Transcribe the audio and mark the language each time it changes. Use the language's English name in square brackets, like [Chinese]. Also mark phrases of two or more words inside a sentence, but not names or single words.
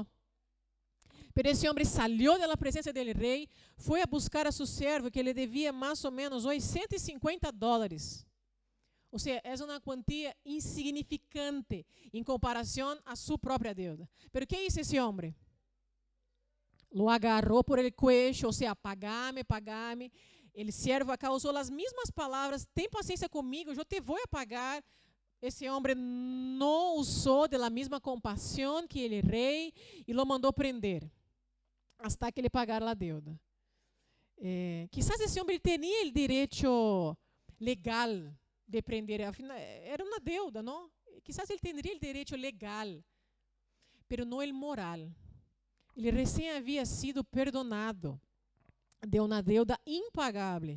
[Portuguese] Mas esse homem saiu da presença dele rei, foi a buscar a seu servo, que ele devia mais ou menos hoje $150. Ou seja, é uma quantia insignificante em comparação à sua própria deuda. Mas o que hizo esse homem? [Spanish] Lo agarrou por el cuello, [Portuguese] ou seja, [Spanish] pagame, pagame. [Portuguese] El servo acá usou as mesmas palavras, tem paciência comigo, eu te vou pagar. Esse homem não usou da mesma compaixão que ele rei e lo mandou prender, até que ele pagara a deuda. Quizás esse homem tinha o direito legal de prender, era uma deuda, não? Quizás ele teria o direito legal, mas não o moral. Ele recém havia sido perdonado de uma deuda impagável.